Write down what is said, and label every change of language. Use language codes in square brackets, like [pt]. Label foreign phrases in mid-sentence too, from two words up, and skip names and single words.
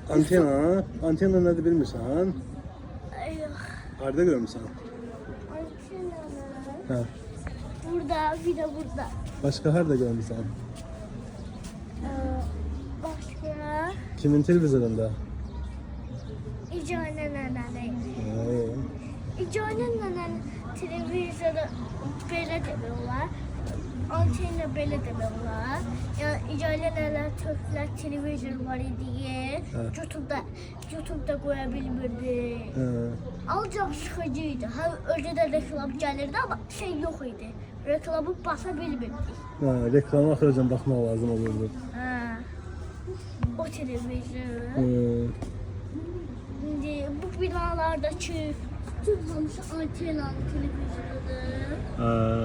[az] Antena. Antena nədir bilmirsən? Yox. Harda görmüsən? Antenanı. Hə. Burada, bir de burada. Başqa harda görmüsən? [tr] Başka. [az] Kimin televizorunda? İcane nenene. Hə. [tr] İcane nenen televizyonu böyle demiyorlar. Antenne böyle demiyorlar. Yani İcane nenen Türkler televizyon var diye Evet. YouTube'da koyabilmirdi. [az] Hə. [tr] Ancak sıkıcıydı. Hem önce de reklam gelirdi ama şey yok idi. Reklamı basabilmirdik. [az] Hə, reklama axıracan baxmaq lazım olurdu. [tr] Ha. O televizyon. [az] Hə. [tr] Şimdi bu binalardaki tutulmuş antenalı televizyonudur. [az] Hə.